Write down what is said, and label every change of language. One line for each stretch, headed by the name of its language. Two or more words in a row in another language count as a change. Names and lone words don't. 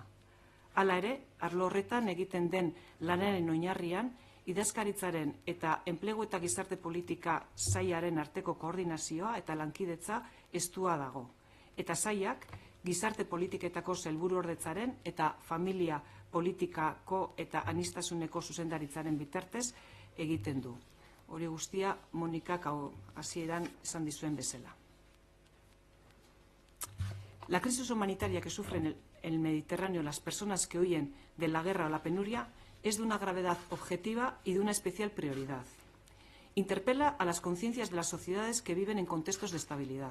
Basque: Hala ere, arlo horretan egiten den lanaren oinarrian, idazkaritzaren eta enplegu eta gizarte politika sailaren arteko koordinazioa eta lankidetza estua dago. Eta sailak gizarte politiketako sailburuordetzaren eta familia politikako eta aniztasuneko zuzendaritzaren bitartez egiten du. Hori guztia Monikak hasieran esan dizuen bezala.
Spanish: La crisis humanitaria que sufren en el Mediterráneo las personas que huyen de la guerra o la penuria es de una gravedad objetiva y de una especial prioridad. Interpela a las conciencias de las sociedades que viven en contextos de estabilidad.